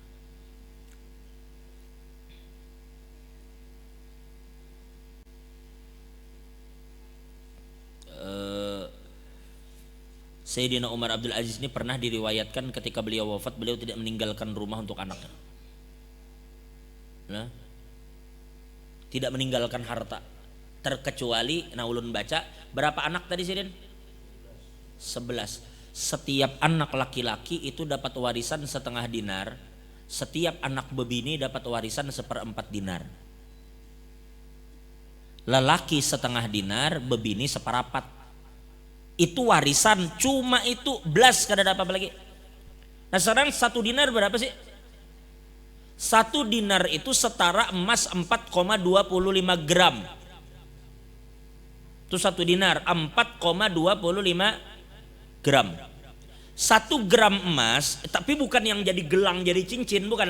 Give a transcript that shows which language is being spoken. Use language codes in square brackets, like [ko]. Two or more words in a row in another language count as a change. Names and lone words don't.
[id] Sayyidina Umar Abdul Aziz ini pernah diriwayatkan ketika beliau wafat, beliau tidak meninggalkan rumah untuk anaknya. Nah, tidak meninggalkan harta, [bjn] terkecuali ulun baca berapa anak tadi sidin? [id] 11. Setiap anak laki-laki itu dapat warisan setengah dinar, setiap anak bebini dapat warisan 1/4 dinar. Lelaki setengah dinar, bebini 1/4. [bjn] Itu warisan, cuma itu belas kada dapat apa lagi. [id] Nah sekarang 1 dinar berapa sih? 1 dinar itu setara emas 4,25 gram. Itu 1 dinar 4,25 gram. 1 gram emas, tapi bukan yang jadi gelang jadi cincin, bukanlah.